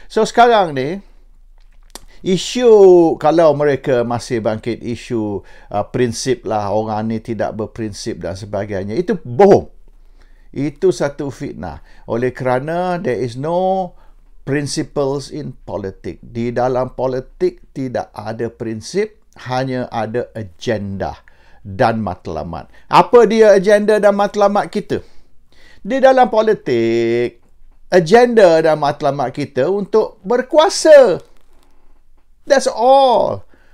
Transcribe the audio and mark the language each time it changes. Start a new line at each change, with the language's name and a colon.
Malay: So sekarang ni isu, kalau mereka masih bangkit isu prinsip lah, orang ni tidak berprinsip dan sebagainya, itu bohong. Itu satu fitnah. Oleh kerana
English: there is no principles in politics.
Malay: Di dalam politik tidak ada prinsip, hanya ada agenda dan matlamat. Apa dia agenda dan matlamat kita? Di dalam politik, agenda dan matlamat kita untuk berkuasa.
English: That's all.